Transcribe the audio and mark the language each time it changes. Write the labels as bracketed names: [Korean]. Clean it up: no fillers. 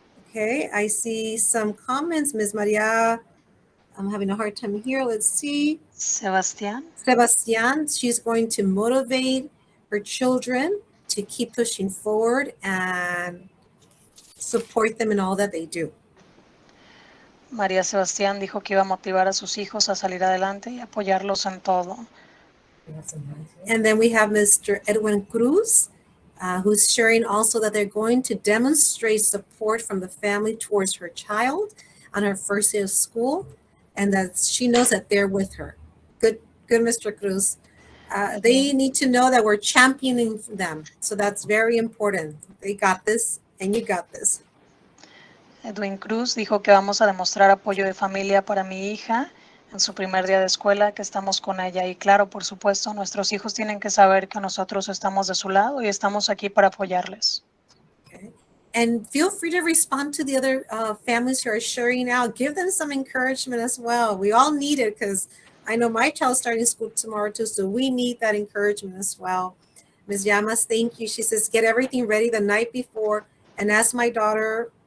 [English] Okay, I see some comments. Ms. Maria, I'm having a hard time here. Let's see. Sebastian? Sebastian, she's going to motivate her children to keep pushing forward and support them in all that they do. [Spanish] María Sebastián dijo que iba a motivar a sus hijos a salir adelante y apoyarlos en todo. [English] And then we have Mr. Edwin Cruz, who's sharing also that they're going to demonstrate support from the family towards her child on her first day of school, and that she knows that they're with her. Good, Mr. Cruz. They need to know that we're championing them. So that's very important. They got this, and you got this. [Spanish] Edwin Cruz dijo que vamos a demostrar apoyo de familia para mi hija en su primer día de escuela, que estamos con ella. Y claro, por supuesto, nuestros hijos tienen que saber que nosotros estamos de su lado y estamos aquí para apoyarles. [English] Okay. And feel free to respond to the other families who are sharing out. Give them some encouragement as well. We all need it because I know my child's starting school tomorrow too, so we need that encouragement as well. Ms. Llamas, thank you. She says, get everything ready the night before and ask my daughter.